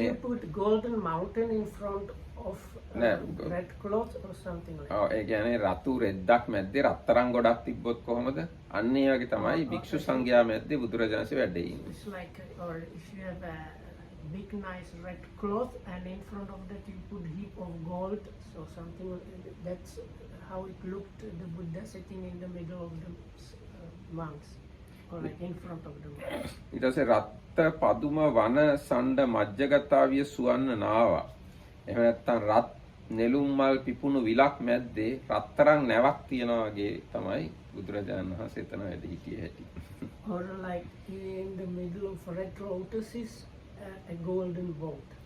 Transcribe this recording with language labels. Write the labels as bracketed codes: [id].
[en] you put golden mountain in front of red cloth or something like that. [si] ඒ කියන්නේ රතු රෙද්දක් මැද්දේ රත්තරන් ගොඩක් තිබ්බොත් කොහමද? අන්න ඒ වගේ තමයි භික්ෂු සංඝයා මැද්දේ බුදුරජාණන්සේ වැඩ ඉන්නේ. [en] It's like or if you have a big nice red cloth and in front of that you put heap of gold, so something that's how it looked, the Buddha sitting in the middle of the monks or like in front of the monks. [pi] ඊට පස්සේ රත්ත පදුම වන සණ්ඩ මජ්ජගතාවිය සුවන්න නාවා. [si] එහෙම නැත්නම් රත් නෙළුම් මල් පිපුණු විලක් මැද්දේ රත්තරන් නැවක් තියනවා වගේ තමයි බුදුරජාණන් වහන්සේ එතන වැඩ හිටියේ හැටි. [en] Or like in the middle of red lotuses a golden boat.